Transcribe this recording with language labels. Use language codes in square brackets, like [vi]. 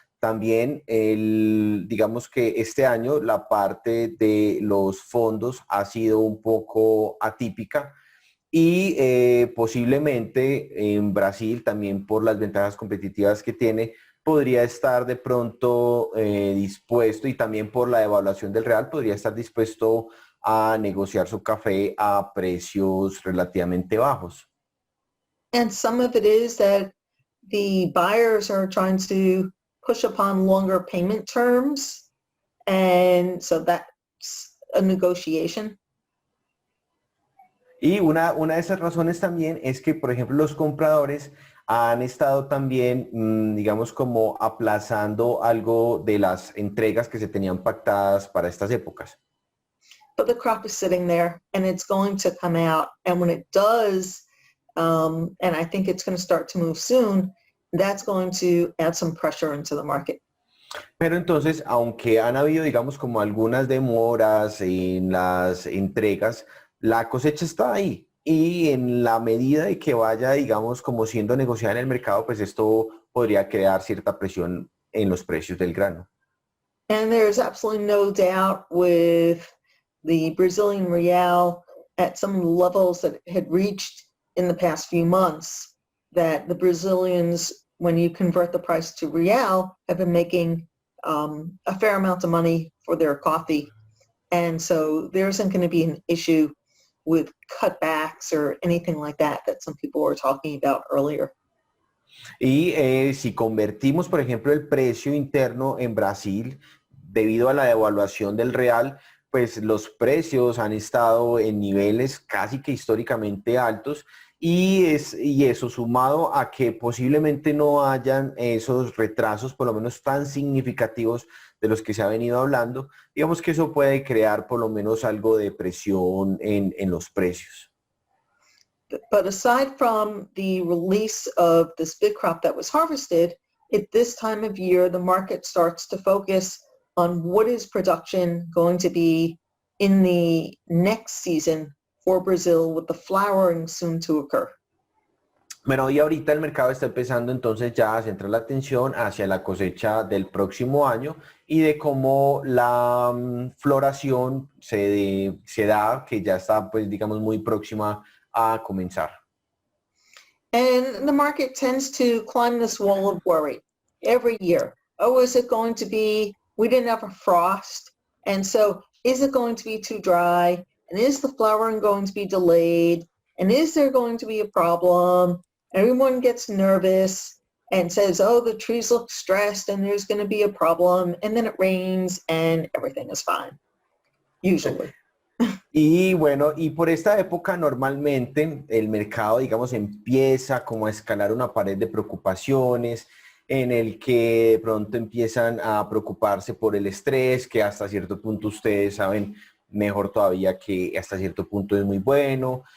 [es] También, digamos que este año la parte de los fondos ha sido un poco atípica y posiblemente en Brasil también por las ventajas competitivas que tiene, podría estar de pronto dispuesto y también por la devaluación del real podría estar dispuesto a negociar su café a precios relativamente bajos. [en] And some of it is that the buyers are trying to push upon longer payment terms. And so that's a negotiation. [es] Y una de esas razones también es que, por ejemplo, los compradores han estado también, digamos, como aplazando algo de las entregas que se tenían pactadas para estas épocas. [en] But the crop is sitting there and it's going to come out. And when it does, and I think it's going to start to move soon, that's going to add some pressure into the market. [es] Pero entonces, aunque han habido, digamos, como algunas demoras en las entregas, la cosecha está ahí. Y en la medida de que vaya, digamos, como siendo negociada en el mercado, pues esto podría crear cierta presión en los precios del grano. [en] And there's absolutely no doubt with the Brazilian real at some of the levels that it had reached in the past few months, that the Brazilians, when you convert the price to real, have been making a fair amount of money for their coffee. And so there isn't going to be an issue with cutbacks or anything like that some people were talking about earlier. [es] Y si convertimos, por ejemplo, el precio interno en Brasil, debido a la devaluación del real, pues los precios han estado en niveles casi que históricamente altos y eso sumado a que posiblemente no hayan esos retrasos por lo menos tan significativos de los que se ha venido hablando, digamos que eso puede crear por lo menos algo de presión en los precios. [en] But aside from the release of this big crop that was harvested, at this time of year, the market starts to focus on what is production going to be in the next season for Brazil with the flowering soon to occur. [es] Bueno, y ahorita el mercado está empezando entonces ya a centrar la atención hacia la cosecha del próximo año y de cómo la floración se da, que ya está pues digamos muy próxima a comenzar. [en] And the market tends to climb this wall of worry every year. Oh, is it going to be, we didn't have a frost, and so is it going to be too dry? And is the flowering going to be delayed? And is there going to be a problem? Everyone gets nervous and says, oh, the trees look stressed and there's going to be a problem. And then it rains and everything is fine, usually. [es] Y bueno, y por esta época normalmente el mercado, digamos, empieza como a escalar una pared de preocupaciones en el que de pronto empiezan a preocuparse por el estrés, que hasta cierto punto ustedes saben mejor todavía que hasta cierto punto es muy bueno.